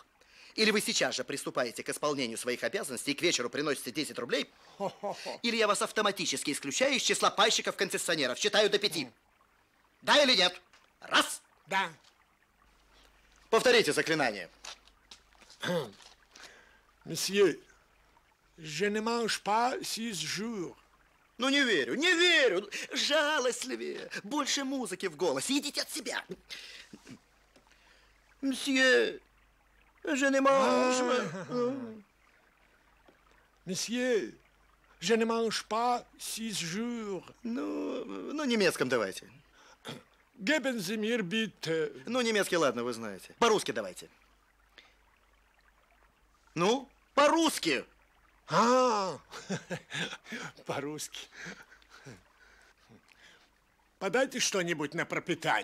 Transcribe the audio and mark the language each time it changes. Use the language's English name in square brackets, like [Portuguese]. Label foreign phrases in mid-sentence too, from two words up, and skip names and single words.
[Russian] Или вы сейчас же приступаете к исполнению своих обязанностей и к вечеру приносите 10 рублей, или я вас автоматически исключаю из числа пайщиков-концессионеров. Считаю до 5. Да или нет? Раз. Да. Повторите заклинание. Месье, [French] je ne mange pas 6 jours. [Russian] Ну, не верю, не верю. Жалостливее. Больше музыки в голосе. Идите от себя. Мсье, [French] je ne mange... Месье, je ne mange pas 6 jours. [Russian] Ну, немецком давайте. [German] Geben Sie mir bitte. [Russian] Ну, немецкий, ладно, вы знаете. По-русски давайте. Ну, по-русски. По-русски. Подайте что-нибудь на пропитание.